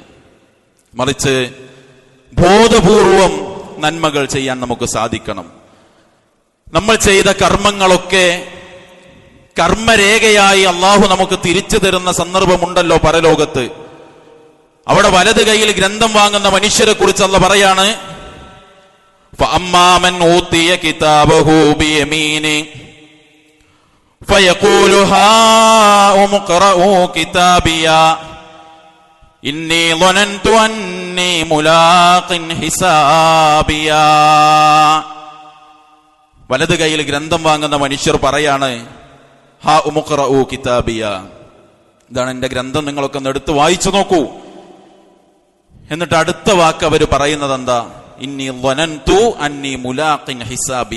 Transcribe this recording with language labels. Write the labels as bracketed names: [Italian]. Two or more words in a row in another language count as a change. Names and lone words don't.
[Malayalam] മറിച്ച് ബോധപൂർവം നന്മകൾ ചെയ്യാൻ നമുക്ക് സാധിക്കണം. നമ്മൾ ചെയ്ത കർമ്മങ്ങളൊക്കെ കർമ്മരേഖയായി അള്ളാഹു നമുക്ക് തിരിച്ചു തരുന്ന സന്ദർഭമുണ്ടല്ലോ പരലോകത്ത്. അവിടെ വലത് കൈയിൽ ഗ്രന്ഥം വാങ്ങുന്ന മനുഷ്യരെ കുറിച്ച് അല്ലാഹു പറയാണ്, [Arabic] فَأَمَّا مَنْ أُوتِيَ كِتَابَهُ بِيَمِينِهِ فَيَقُولُ هَاؤُمُ اقْرَءُوا كِتَابِيَهْ إِنِّي ظَنَنْتُ أَنِّي مُلَاقٍ حِسَابِيَهْ. [Malayalam] വലത് കൈയിൽ ഗ്രന്ഥം വാങ്ങുന്ന മനുഷ്യർ പറയാണ്, [Arabic] هاؤم اقرءوا كتابيه, [Malayalam] ഇതാണ് എന്റെ ഗ്രന്ഥം, നിങ്ങളൊക്കെ ഒന്ന് എടുത്ത് വായിച്ചു നോക്കൂ. എന്നിട്ട് അടുത്ത വാക്ക് അവർ പറയുന്നത് എന്താ? [Arabic] إني ظننت أني ملاق حسابيه.